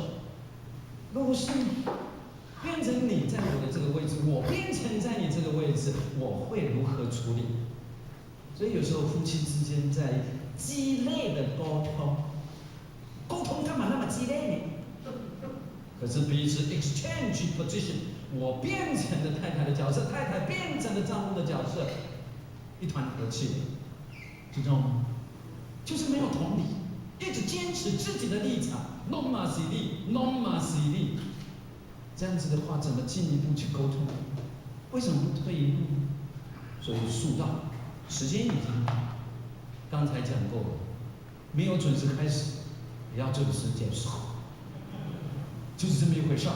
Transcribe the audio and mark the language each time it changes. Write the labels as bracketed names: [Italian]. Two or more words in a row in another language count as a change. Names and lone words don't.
[Chinese] 如果是变成你在我的这个位置，我变成在你这个位置，我会如何处理？所以有时候夫妻之间在激烈的沟通，沟通干嘛那么激烈呢？可是彼此 [English] exchange position。 [Chinese] 我变成了太太的角色，太太变成了丈夫的角色，一团和气，这种就是没有同理，一直坚持自己的立场 ， non ma si li， non ma si li，这样子的话，怎么进一步去沟通？为什么不退一步呢？所以术道，时间已经刚才讲过了，没有准时开始，也要准时结束，就是这么一回事儿。